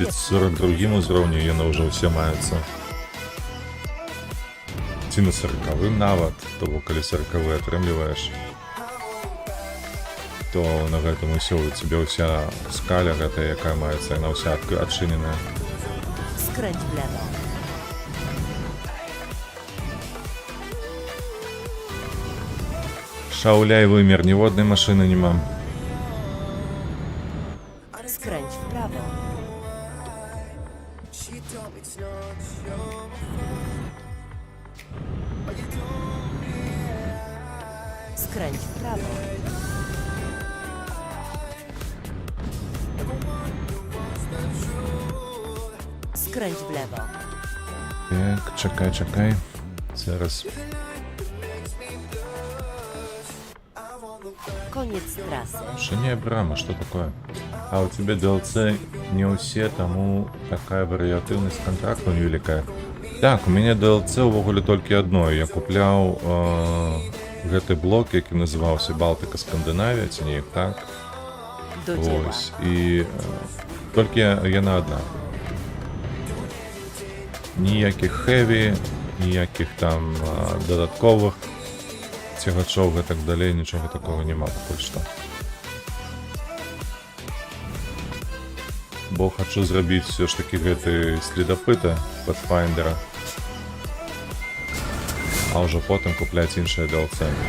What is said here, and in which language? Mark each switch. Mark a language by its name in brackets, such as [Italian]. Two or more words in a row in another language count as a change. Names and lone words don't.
[Belarusian] бяспечна. 42-м узроўні яны ўжо ўсе маюцца. Ці на 40-м нават, то бок калі 40-ы атрымліваеш, то на гэтым усё у цябе ўся скаля гэтая, якая маецца, яна ўся адчыненая. [Polish] Skręć w lewo. [Belarusian] Шауляй вымер, ніводнай машыны няма. [Polish] Skręć w prawo. Skręć w prawo. Skręć w lewo. [Belarusian] Так, чакай. Зараз. [Polish] Koniec trasy. [Belarusian] Шыня брама, [Russian] что такое? А у тебя [Belarusian] DLC не усе, таму такая варыятыўнасць контракту невеликая. Так, у мяне DLC увогуле толькі адно. Я купляў гэты блок, які называўся Балтыка Скандынавія, ці неяк так. [Polish] Do dzieła. [Belarusian] Ось, і толькі яна адна. Ніякіх хэві, ніякіх там дадатковых цягачоў і так далей, нічога такого няма пакуль што. Бо хачу зрабіць все ж таки гэты следапыта Pathfindera, а ўжо потым купляць іншыя DLC.